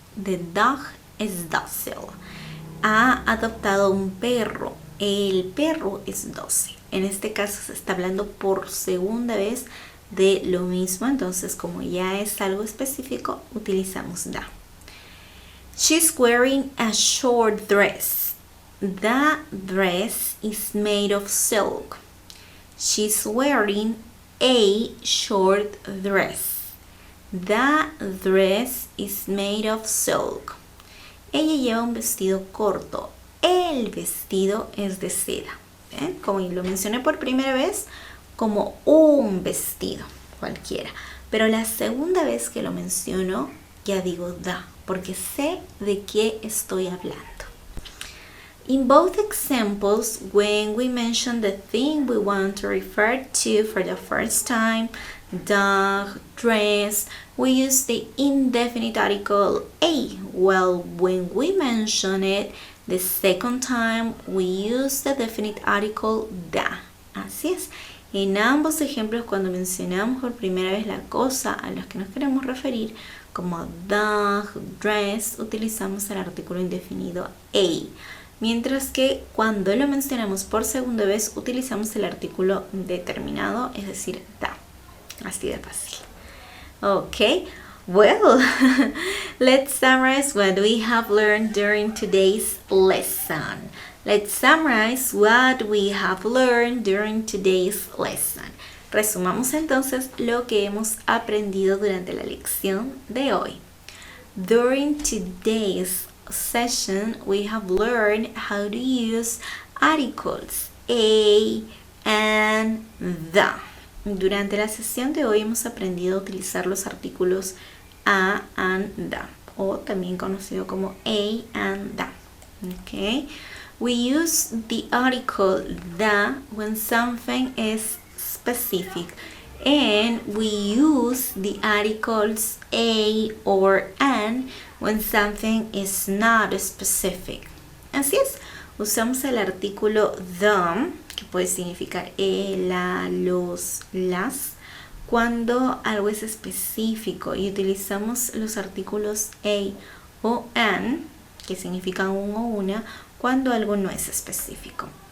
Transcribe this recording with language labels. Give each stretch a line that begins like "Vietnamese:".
English: The dog is docile.
Spanish: Ha adoptado un perro. El perro es dócil. En este caso se está hablando por segunda vez de lo mismo. Entonces, como ya es algo específico, utilizamos the.
English: She's wearing a short dress. The dress is made of silk. She's wearing a short dress. The dress is made of silk.
Spanish: Ella lleva un vestido corto. El vestido es de seda. ¿Ven? Como lo mencioné por primera vez, como un vestido cualquiera. Pero la segunda vez que lo menciono, ya digo the, porque sé de qué estoy hablando.
English: In both examples, when we mention the thing we want to refer to for the first time, dog, dress, we use the indefinite article a. Well, when we mention it the second time, we use the definite article the.
Spanish: Así es. En ambos ejemplos, cuando mencionamos por primera vez la cosa a la que nos queremos referir, como dog, dress, utilizamos el artículo indefinido a. Mientras que cuando lo mencionamos por segunda vez, utilizamos el artículo determinado, es decir, the. Así de fácil.
English: Okay, well, let's summarize what we have learned during today's lesson. Let's summarize what we have learned during today's lesson.
Spanish: Resumamos entonces lo que hemos aprendido durante la lección de hoy.
English: During today's session, we have learned how to use articles a and the.
Spanish: Durante la sesión de hoy hemos aprendido a utilizar los artículos a and the, o también conocido como a and the.
English: Okay. We use the article the when something is specific, and we use the articles a or an when something is not specific.
Spanish: Así es, usamos el artículo the, que puede significar la, los, las, cuando algo es específico, y utilizamos los artículos a o an, que significan un o una, cuando algo no es específico.